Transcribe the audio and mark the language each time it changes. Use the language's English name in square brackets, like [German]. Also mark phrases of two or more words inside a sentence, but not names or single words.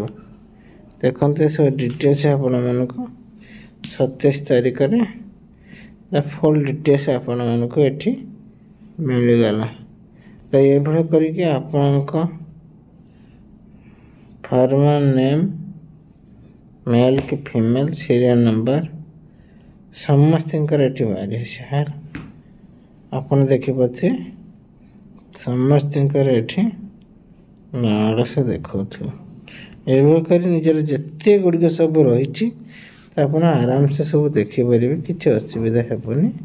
[Odia] ଦେଖନ୍ତୁ ସବୁ ଡିଟେଲ୍ସ ଆପଣମାନଙ୍କୁ 27 ତାରିଖରେ [English] full details [Odia] ଆପଣମାନଙ୍କୁ ଏଠି ମିଳିଗଲା। ତ ଏଇଭଳି କରିକି ଆପଣଙ୍କ ଫାର୍ମର ନେମ୍, ମେଲ କି ଫିମେଲ, [English] serial number [Odia] समस्तଙ୍କର ଏଠି ବାହାରି ଆସିବ। ଆପଣ ଦେଖିପାରୁଥିବେ ସମସ୍ତଙ୍କର ଏଠି ନାଁ ସେ ଦେଖାଉଥିବ। ଏଭଳି କରି ନିଜର ଯେତେ ଗୁଡ଼ିକ ସବୁ ରହିଛି ଆପଣ ଆରାମସେ ସବୁ ଦେଖିପାରିବେ, କିଛି ଅସୁବିଧା ହେବନି।